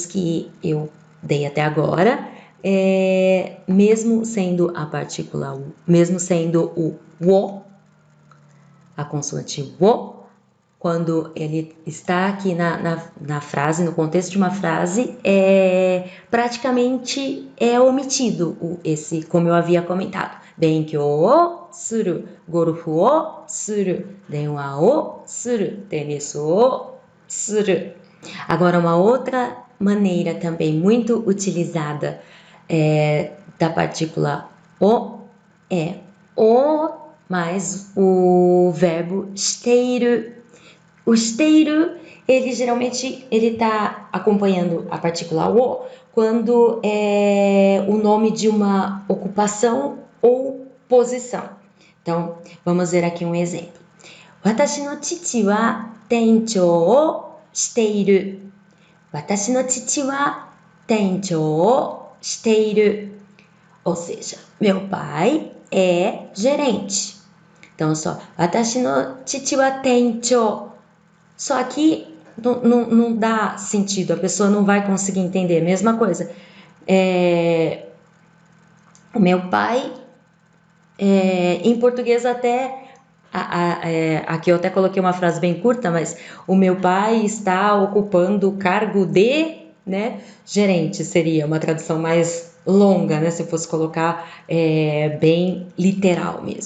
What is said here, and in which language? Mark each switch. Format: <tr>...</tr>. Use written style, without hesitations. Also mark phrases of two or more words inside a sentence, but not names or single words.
<pt>que eu dei até agora, mesmo sendo a partícula, mesmo sendo o wo, a consoante wo, quando ele está aqui na frase, no contexto de uma frase, praticamente é omitido esse, como eu havia comentado.</pt> <ja>勉強をする、ゴルフをする、電話をする、テニスをする.</ja> <pt>Agora, uma outra maneira também muito utilizada da partícula o é o mais o verbo shiteiru.</pt> <ja>をしている,</ja> <pt>ele geralmente está acompanhando a partícula o quando é o nome de uma ocupação ou posição. Então, vamos ver aqui um exemplo.</pt> <ja>私の父は店長をしている. 私の父は店長をしている.</ja> <pt>Ou seja, meu pai é gerente. Então, só</pt> <ja>私の父は店長.</ja> <pt>Só que não dá sentido, a pessoa não vai conseguir entender. Mesma coisa. O meu pai, em português até, aqui eu até coloquei uma frase bem curta, mas o meu pai está ocupando o cargo de, né, gerente, seria uma tradução mais longa, né, se eu fosse colocar bem literal mesmo.</pt>